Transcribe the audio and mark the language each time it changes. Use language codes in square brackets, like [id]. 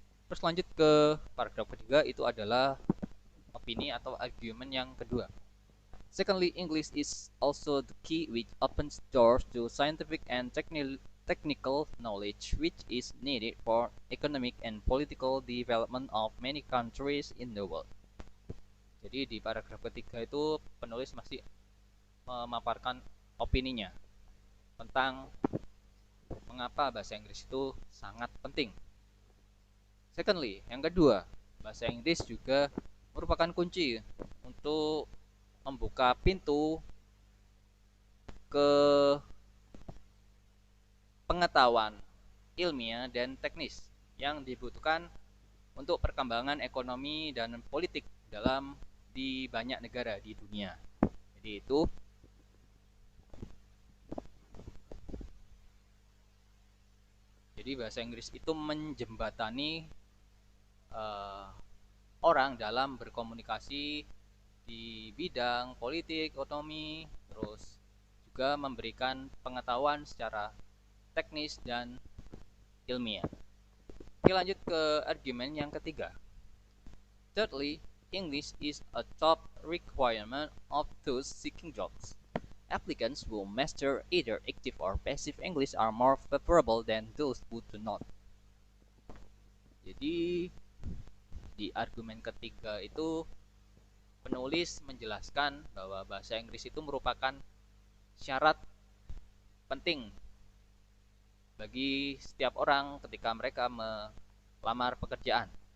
[id] Terus lanjut ke paragraf ketiga, itu adalah opini atau argumen yang kedua. [en] Secondly, English is also the key which opens doors to scientific and technical knowledge which is needed for economic and political development of many countries in the world. [id] Jadi di paragraf ketiga itu penulis masih memaparkan opininya tentang mengapa bahasa Inggris itu sangat penting. [en] Secondly, [id] yang kedua, bahasa Inggris juga merupakan kunci untuk membuka pintu ke pengetahuan ilmiah dan teknis yang dibutuhkan untuk perkembangan ekonomi dan politik di banyak negara di dunia. Jadi bahasa Inggris itu menjembatani orang dalam berkomunikasi di bidang politik, ekonomi, terus juga memberikan pengetahuan secara teknis dan ilmiah. Oke, lanjut ke argumen yang ketiga. [en] Thirdly, English is a top requirement of those seeking jobs. Applicants who master either active or passive English are more favorable than those who do not. [id] Jadi di argumen ketiga itu penulis menjelaskan bahwa bahasa Inggris itu merupakan syarat penting bagi setiap orang ketika mereka melamar pekerjaan.